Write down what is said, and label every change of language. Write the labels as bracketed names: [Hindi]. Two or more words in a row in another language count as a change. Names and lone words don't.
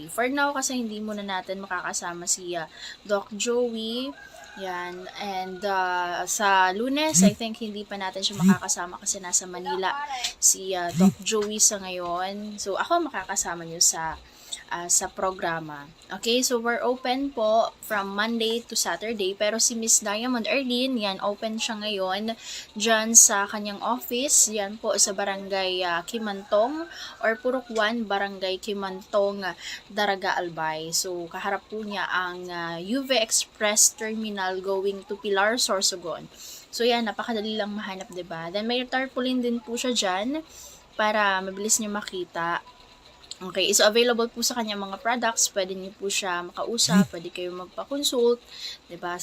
[English] For now [Filipino] kasi hindi muna natin makakasama si Doc Joey. Yan. And sa Lunes, [English] I think [Filipino] hindi pa natin siya makakasama kasi nasa Manila si Doc Joey sa ngayon. So ako makakasama niyo sa programa. [English] Okay, so we're open po from Monday to Saturday. [Filipino] Pero si Miss Diamond Erlene, yan, open siya ngayon dyan sa kanyang office. Yan po sa Barangay Kimantong or Purok 1, Barangay Kimantong, Daraga, Albay. So, kaharap po niya ang UV Express Terminal [English] going to [Filipino] Pilar, Sorsogon. So, yan, napakadali lang mahanap, diba? Then, may tarpaulin din po siya dyan para mabilis niyo makita. Okay, so available po sa kanya mga products, pwede niyo po siya makausap, pwede kayo magpa-consult, 'di ba?